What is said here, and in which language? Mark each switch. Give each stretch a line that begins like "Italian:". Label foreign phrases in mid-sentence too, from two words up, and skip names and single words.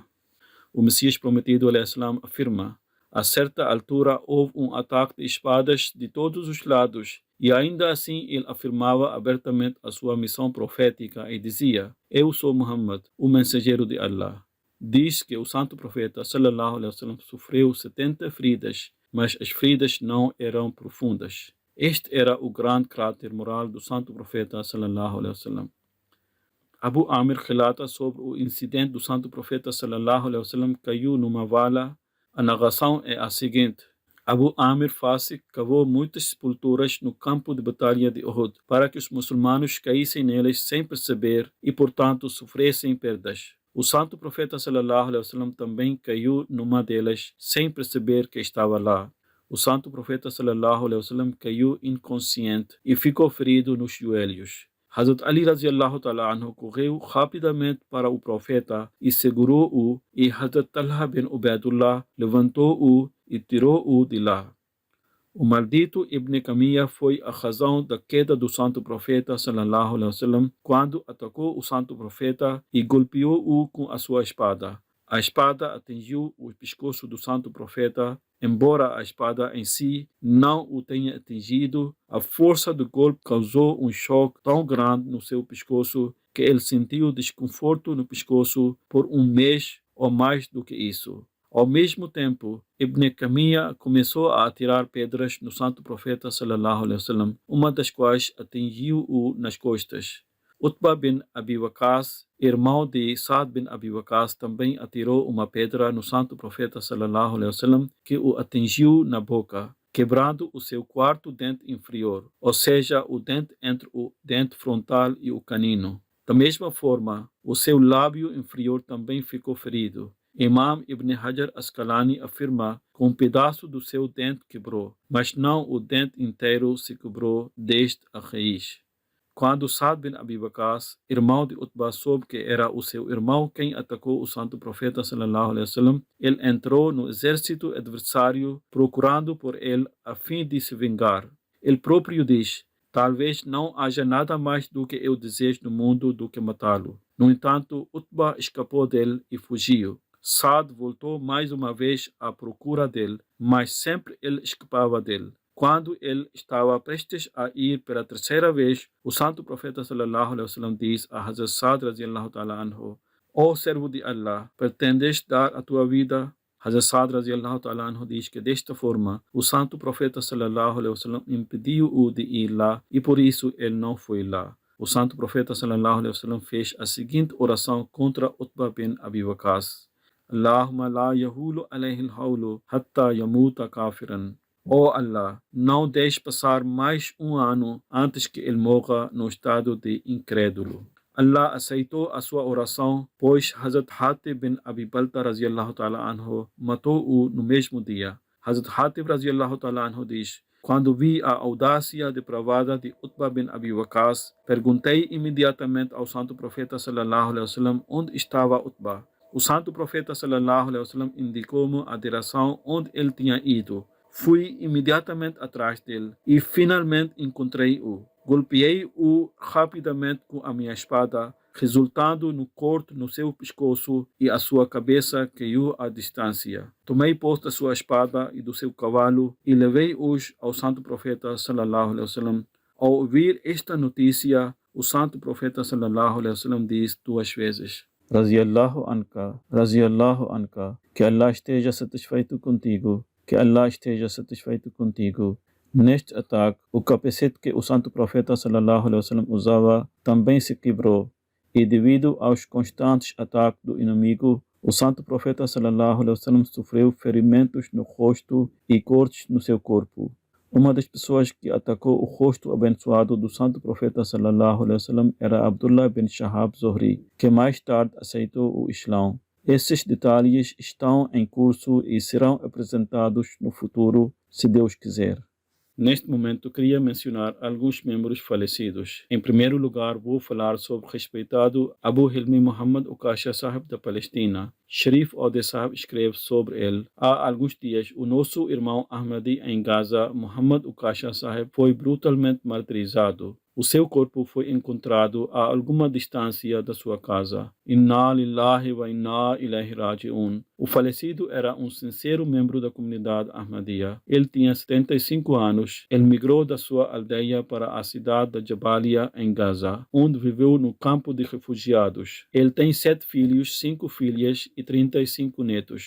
Portuguese: O Messias prometido al-Islam afirma: a certa altura houve um ataque de espadas de todos os lados, e ainda assim ele afirmava abertamente a sua missão profética e dizia: eu sou Muhammad, o mensageiro de Allah. Diz que o santo profeta
Arabic: صلى الله عليه وسلم
Portuguese: sofreu 70 feridas, mas as feridas não eram profundas. Este era o grande caráter moral do santo profeta
Arabic: صلى الله عليه وسلم.
Portuguese: Abu Amir relata sobre o incidente do santo profeta
Arabic: صلى الله عليه وسلم
Portuguese: caiu numa vala. A narração é a seguinte: Abu Amir Fasik cavou muitas sepulturas no campo de batalha de Uhud para que os muçulmanos caíssem nelas sem perceber e, portanto, sofressem perdas. O santo profeta
Arabic: صلى الله عليه وسلم
Portuguese: também caiu numa delas sem perceber que estava lá. O santo profeta
Arabic: صلى الله عليه وسلم
Portuguese: caiu inconsciente e ficou ferido nos joelhos. Hazrat Ali
Arabic: رضي الله تعالى عنه
Portuguese: correu rapidamente para o profeta e segurou-o, e Hazrat Talha bin Ubaidullah levantou-o e tirou-o de lá. O maldito Ibn Kamiya foi a razão da queda do santo profeta
Arabic: صلى الله عليه وسلم
Portuguese: quando atacou o santo profeta e golpeou-o com a sua espada. A espada atingiu o pescoço do santo profeta. Embora a espada em si não o tenha atingido, a força do golpe causou um choque tão grande no seu pescoço que ele sentiu desconforto no pescoço por um mês ou mais do que isso. Ao mesmo tempo, Ibn Kamiya começou a atirar pedras no santo profeta
Arabic: صلى الله عليه وسلم,
Portuguese: uma das quais atingiu-o nas costas. Utbah bin Abi Waqas, irmão de Saad bin Abi Waqas, também atirou uma pedra no santo profeta
Arabic: صلى الله عليه وسلم
Portuguese: que o atingiu na boca, quebrando o seu quarto dente inferior, ou seja, o dente entre o dente frontal e o canino. Da mesma forma, o seu lábio inferior também ficou ferido. Imam Ibn Hajar Asqalani afirma que um pedaço do seu dente quebrou, mas não o dente inteiro se quebrou desde a raiz. Quando Saad bin Abi Waqas, irmão de Utbah, soube que era o seu irmão quem atacou o santo profeta
Arabic: صلى الله عليه وسلم,
Portuguese: ele entrou no exército adversário procurando por ele a fim de se vingar. Ele próprio diz: talvez não haja nada mais do que eu desejo no mundo do que matá-lo. No entanto, Utbah escapou dele e fugiu. Saad voltou mais uma vez à procura dele, mas sempre ele escapava dele. Quando ele estava prestes a ir pela terceira vez, o santo profeta
Arabic: صلى الله عليه وسلم
Portuguese: diz a Hazrat Sa'd
Arabic: رضي الله تعالى عنه:
Portuguese: ó servo de Allah, pretendes dar a tua vida? Hazrat Sa'd
Arabic: رضي الله تعالى عنه
Portuguese: diz que desta forma o santo profeta
Arabic: صلى الله عليه وسلم
Portuguese: impediu-o de ir lá e por isso ele não foi lá. O santo profeta
Arabic: صلى الله عليه وسلم
Portuguese: fez a seguinte oração contra
Arabic: Utbah bin Abi Waqas: اللهم لا يحول عليه الحول حتى يموت كافرا.
Portuguese: Ó Allah, não deixe passar mais um ano antes que ele morra no estado de incrédulo. Allah aceitou a sua oração, pois Hazrat Hatib bin Abi Balta
Arabic: رضي الله تعالى عنه
Portuguese: matou-o no mesmo dia. Hazrat Hatib
Arabic: رضي الله تعالى عنه
Portuguese: diz: quando vi a audácia depravada de Utbah bin Abi Waqas, perguntei imediatamente ao santo profeta
Arabic: صلى الله عليه وسلم
Portuguese: onde estava Utbah. O santo profeta
Arabic: صلى الله عليه وسلم
Portuguese: indicou-me a direção onde ele tinha ido. Fui imediatamente atrás dele e finalmente encontrei-o. Golpeei-o rapidamente com a minha espada, resultando no corte no seu pescoço e a sua cabeça caiu à distância. Tomei posse da sua espada e do seu cavalo e levei-os ao santo profeta
Arabic: صلى الله عليه وسلم.
Portuguese: Ao ouvir esta notícia, o santo profeta
Arabic: صلى الله عليه وسلم
Portuguese: diz 2 vezes:
Arabic: رضي الله عنك,
Portuguese: que Allah esteja satisfeito contigo. Que Allah esteja satisfeito contigo. Neste ataque, o capacete que o santo profeta
Arabic: صلى الله عليه وسلم
Portuguese: usava também se quebrou. E devido aos constantes ataques do inimigo, o santo profeta
Arabic: صلى الله عليه وسلم
Portuguese: sofreu ferimentos no rosto e cortes no seu corpo. Uma das pessoas que atacou o rosto abençoado do santo profeta
Arabic: صلى الله عليه وسلم
Portuguese: era Abdullah bin Shahab Zuhri, que mais tarde aceitou o Islão. Esses detalhes estão em curso e serão apresentados no futuro, se Deus quiser. Neste momento, queria mencionar alguns membros falecidos. Em primeiro lugar, vou falar sobre o respeitado Abu Hilmi Muhammad Ukasha Sahib da Palestina. Sharif Ode Sahib escreve sobre ele: há alguns dias, o nosso irmão Ahmadi em Gaza, Muhammad Ukasha Sahib, foi brutalmente martirizado. O seu corpo foi encontrado a alguma distância da sua casa.
Arabic: إنا لله وإنا إليه راجعون.
Portuguese: O falecido era um sincero membro da comunidade Ahmadiyya. Ele tinha 75 anos. Ele migrou da sua aldeia para a cidade de Jabalia, em Gaza, onde viveu no campo de refugiados. Ele tem 7 filhos, 5 filhas e 35 netos.